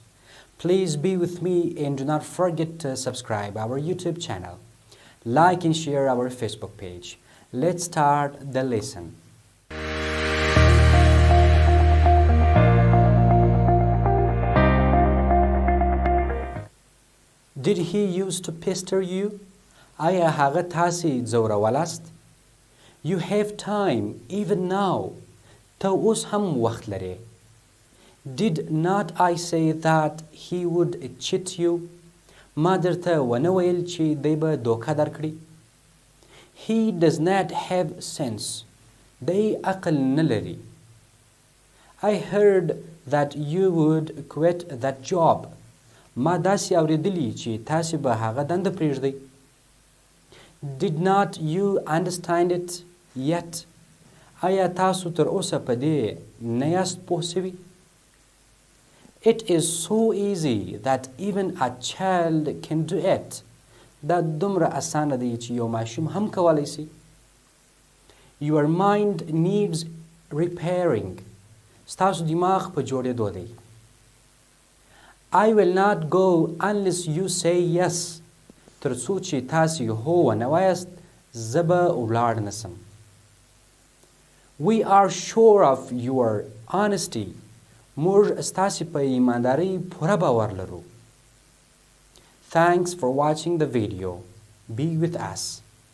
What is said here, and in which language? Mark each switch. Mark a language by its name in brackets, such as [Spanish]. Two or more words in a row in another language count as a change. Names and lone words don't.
[English] Please be with me and do not forget to subscribe our YouTube channel. Like and share our Facebook page. Let's start the lesson. Did he used to pester you? [Pashto] آیا هغه تاسي ځورولاست؟ [English] You have time even now. [Pashto] ته اوس هم وخت لرې. [English] Did not I say that he would cheat you? [Pashto] ما درته ونه ویل چې دی به دوکه درکړي. [English] He does not have sense. [Pashto] دی عقل نه لري. [English] I heard that you would quit that job. [Pashto] ما داسې اورېدلي چې تاسې به هغه دنده پرېږدئ. [English] Did not you understand it yet? [Pashto] آیا تاسو تر اوسه په دې نه یاست پوه سوي؟ [English] It is so easy that even a child can do it. [Pashto] دا دومره اسانه دی چې یو ماشوم هم کولی سي. [English] Your mind needs repairing. [Pashto] ستاسو دماغ په جوړېدو دی. [English] I will not go unless you say yes. [Pashto] تر څو چې تاسې هو ونه وایاست زه به ولاړ نسم. [English] We are sure of your honesty. [Pashto] موږ ستاسې په ایماندارۍ پوره باور لرو. [English] Thanks for watching the video. Be with us.